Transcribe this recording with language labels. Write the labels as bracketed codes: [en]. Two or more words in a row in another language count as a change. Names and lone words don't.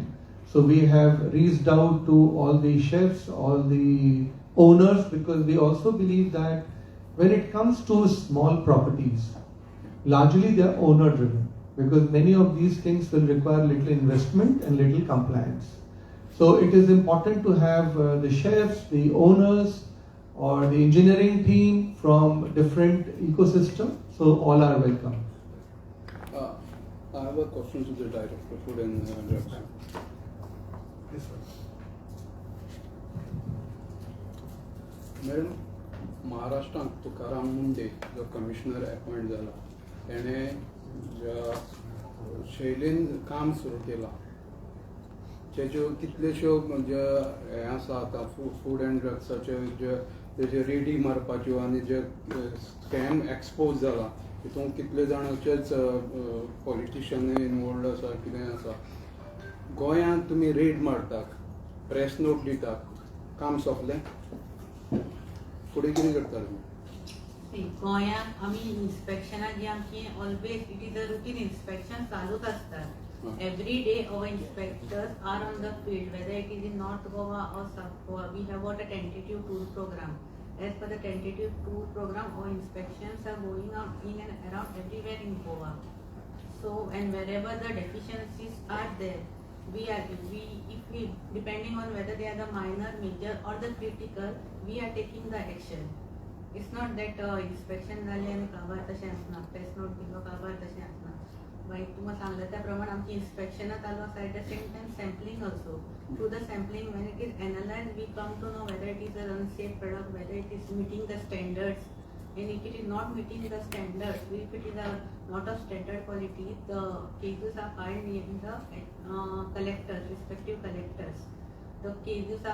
[en] So we have reached out to all the chefs, all the owners, because we also believe that when it comes to small properties, largely they are owner driven, because many of these things will require little investment and little compliance. So it is important to have the chefs, the owners, or the engineering team from different ecosystems. So all are welcome. I have a question to the Director of Food and Drugs. [kok] मॅडम, महाराष्ट्रात तुकाराम मुंडे जो [en] commissioner appoint [kok] जाला तेणे ज्या शैलीन काम सुरू केलां तेच्यो कितल्योश्यो जे हे आसा आतां फूड एंड ड्रग्साच्यो जे तेजे रेडी मारपाच्यो आनी जे [en] scam expose [kok] जाला तितून कितले जाणांचेच पॉलिटिशियन इनवॉल्ड आसा कितें आसा गोंयांत तुमी रेड मारतात [en] press note [kok] दितात काम सोंपलें फुडें कितें करता तुमी गोंयांत आमी इन्स्पेक्शनां जी आमची [en] always it is a routine inspection [kok] चालूच आसतात [en] every day our inspectors are on the field whether it is in North Goa or South Goa we have got a tentative tour program as per the tentative tour program our inspections are going on in and around everywhere in Goa so and wherever the deficiencies are there if we depending on whether they are the minor major or the critical we are taking the action it's not that inspection [kok] झाले आणि काबार तशें आसना [en] press note [kok] दिलो काबार तशें आसना मागीर तुमकां सांगले त्या प्रमाणे आमची इन्स्पेक्शनां चालू आसा [en] at the same time sampling also through the sampling when it is analyzed we come to know whether it is an unsafe product whether it is meeting the standards and if it is not meeting the standards if it is not of standard quality the cases are filed in the collectors respective collectors the cases are